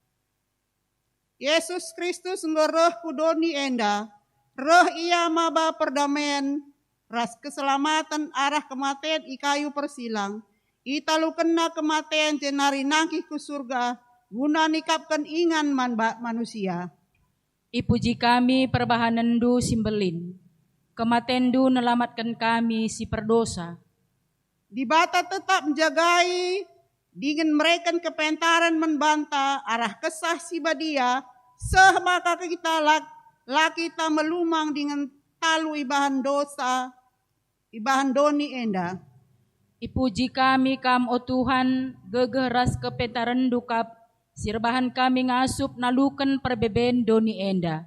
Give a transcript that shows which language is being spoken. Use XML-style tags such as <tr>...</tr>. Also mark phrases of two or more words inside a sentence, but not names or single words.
<btx>Yesus Kristus ngoroh kudoni enda, roh ia maba perdamaian, ras keselamatan arah kematian ikayu persilang, italu kena kematian jenari nangkih ke surga, guna nikapkan ingan manusia. Ipuji kami perbahanendu simbelin, kematendu nelamatkan kami si perdosa. Di bata tetap menjagai, dengan mereka kepentaran membanta arah kesah si badia, seh maka kita kita melumang dengan talu ibahan dosa, ibahan doni enda. Ipuji kami kam o Tuhan, gegeras kepentaran dukap, sirbahan kami ngasup nalukan perbeben doni enda.</btx>